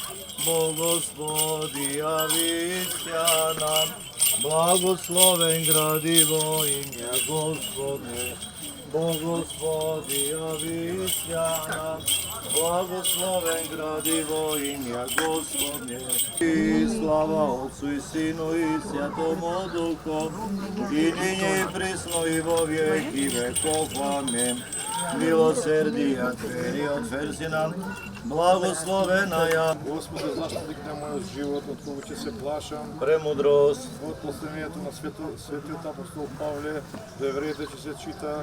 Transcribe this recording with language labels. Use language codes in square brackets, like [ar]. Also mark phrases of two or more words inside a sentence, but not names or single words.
[cu] Господи, јавися нам, благословен гради во имја Господне. Господи, јавися нам, благословен гради во имја Господне. И слава Отцу и Сину и Святому Духу, и ниње и пресно и во веки веков. Амин. Милосердија Твој отверзи нам, благословена ја. [mk] Господи, заштитник на мојот живот, од кого ќе се плашам. Премудрост. Од посланието на светиот апостол Павле, до евреите ќе се чита.